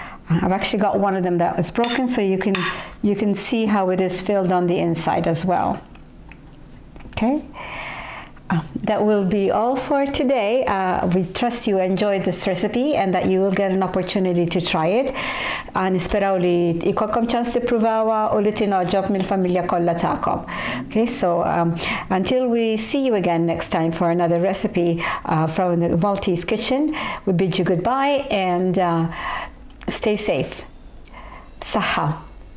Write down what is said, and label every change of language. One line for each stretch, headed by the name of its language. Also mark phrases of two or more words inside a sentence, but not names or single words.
English: I've actually got one of them that was broken, so you can see how it is filled on the inside as well. Okay, that will be all for today. We trust you enjoyed this recipe and that you will get an opportunity to try it.
Maltese: Nisperaw li ikolkom ċans tippruvawa u li tinoġob mill-familja kollha tagħkom.
English: Okay, so until we see you again next time for another recipe from the Maltese kitchen, we bid you goodbye and stay safe.
Maltese: Saha.